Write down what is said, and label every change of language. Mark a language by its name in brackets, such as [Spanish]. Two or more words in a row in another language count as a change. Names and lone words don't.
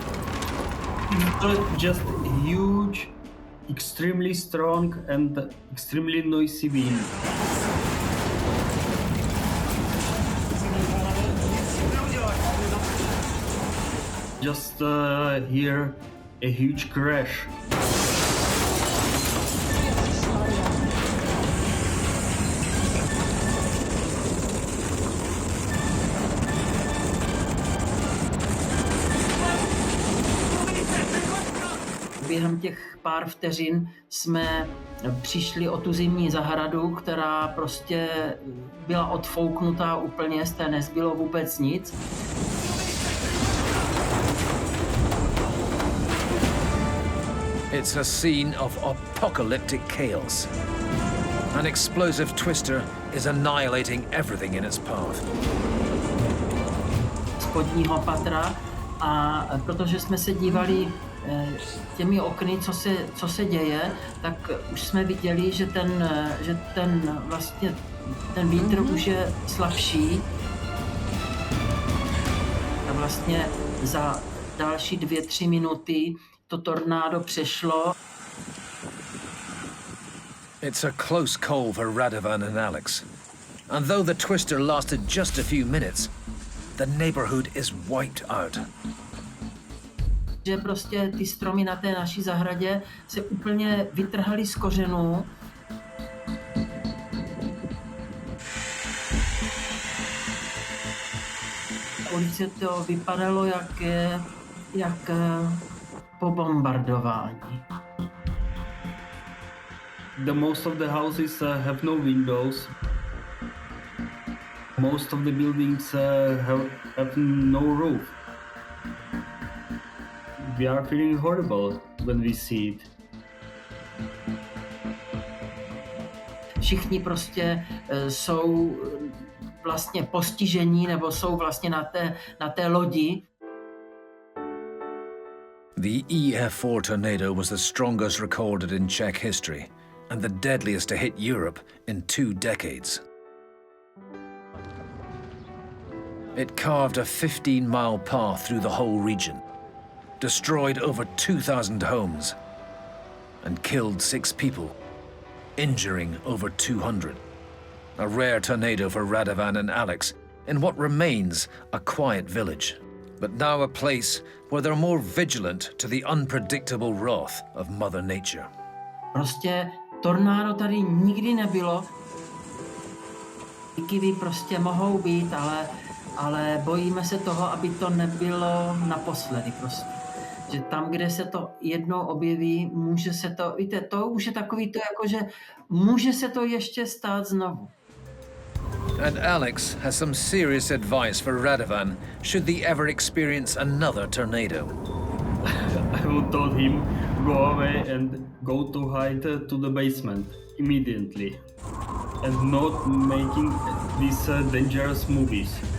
[English] It's just huge, extremely strong and extremely noisy wind. Just hear a huge crash. [Czech] Během těch pár vteřin jsme přišli o tu zimní zahradu, která prostě byla odfouknutá úplně, z té nezbylo vůbec nic. [English] It's a scene of apocalyptic chaos. An explosive twister is annihilating everything in its path. [Czech] Spodního patra, a protože jsme se dívali těmi okny, co se děje, tak už jsme viděli, že ten vítr už je slabší. A vlastně Další 2-3 minuty to tornádo přešlo. [English] It's a close call for Radovan and Alex. And though the twister lasted just a few minutes, the neighborhood is wiped out. [Czech] Že prostě ty stromy na té naší zahradě se úplně vytrhaly z kořenů. Ulice to vypadalo jak po bombardování. [English] The most of the houses have no windows. Most of the buildings have no roof. We are feeling horrible when we see it. [Czech] Všichni prostě jsou vlastně postižení nebo jsou vlastně na té lodi. [English] The EF4 tornado was the strongest recorded in Czech history and the deadliest to hit Europe in 2 decades. It carved a 15-mile path through the whole region, destroyed over 2,000 homes, and killed 6 people, injuring over 200. A rare tornado for Radovan and Alex in what remains a quiet village, but now a place where they're more vigilant to the unpredictable wrath of Mother Nature. [Czech] Prostě tornádo tady nikdy nebylo. Kivy prostě mohou být, ale bojíme se toho, aby to nebylo naposledy prostě. Že tam, kde se to jednou objeví, může se to, víte, to už je takový to, jako že může se to ještě stát znovu. [English] And Alex has some serious advice for Radovan should they ever experience another tornado. I would tell him go away and go to hide to the basement immediately and not making these dangerous movies.